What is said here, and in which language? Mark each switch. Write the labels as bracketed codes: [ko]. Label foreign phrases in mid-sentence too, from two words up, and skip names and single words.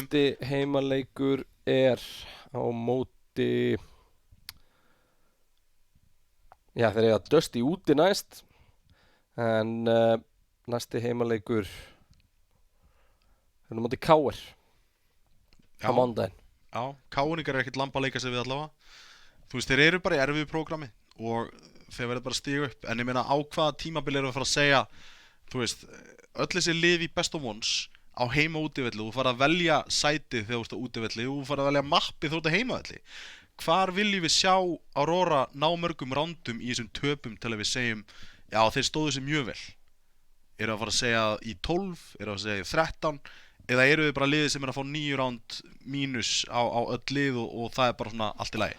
[is] Næsti heimaleikur er á móti þeir eiga Dusty úti næst en næsti heimaleikur er á móti KR á mánudaginn. Já, KR-ingar ekkert lamb að leika sig við allavega. Þú veist, þeir eru bara í erfiðu prógrami og þeir verður bara að stíga upp, en ég meina á hvaða tímabil erum við að fara að segja, þú veist, öll þessi lið í [en] best of ones [is] á heima útivelli, þú fara að velja sætið þegar þú ert á útivelli, þú fara að velja mappið þegar þú ert á heimavelli. Hvar viljum við sjá Aurora ná mörgum rándum í þessum töpum til að við segjum, já, þeir stóðu sér mjög vel? Eru að fara að segja í 12, eru að segja í 13, eða eru við bara liðið sem er að fá 9 ránd mínus á öll lið og það er bara svona allt í lagi?